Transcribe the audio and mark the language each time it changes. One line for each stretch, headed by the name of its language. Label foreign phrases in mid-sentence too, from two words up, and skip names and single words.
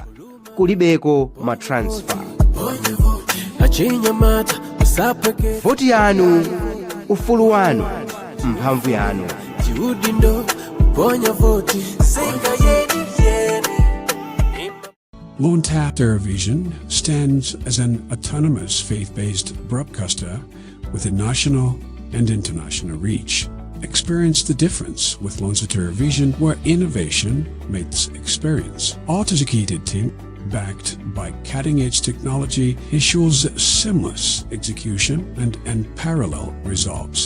Nyanja: Kulibeko matransfer. Voti yanu, ufulu wanu, mphamvu yanu.
English: Luntha Television stands as an autonomous faith-based broadcaster with a national and international reach. Experience the difference with Luntha Television, where innovation meets experience. Our dedicated team backed by cutting-edge technology, ensures seamless execution and unparalleled results.